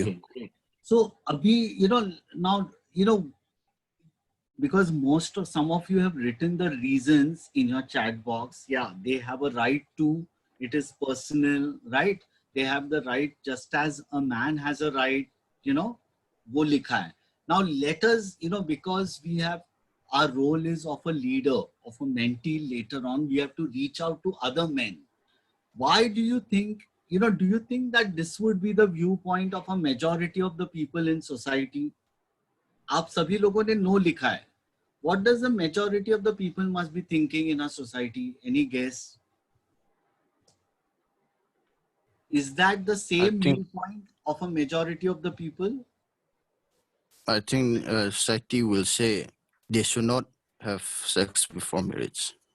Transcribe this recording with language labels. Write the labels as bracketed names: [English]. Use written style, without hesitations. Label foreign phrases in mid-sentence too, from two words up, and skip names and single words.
[English] Okay, great. So, Abhi, now, because some of you have written the reasons in your chat box. Yeah, they have a right to, it is personal, right? They have the right, just as a man has a right, [Hindi] वो लिखा है. [English] Now let us, because we have, our role is of a leader, of a mentee later on, we have to reach out to other men. Why do you think, do you think that this would be the viewpoint of a majority of the people in society? [Hindi] आप सभी लोगों ने no लिखा है. [English] What does the majority of the people must be thinking in our society? Any guess? Is that the same viewpoint of a majority of the people? I think society will say they should not have sex before marriage.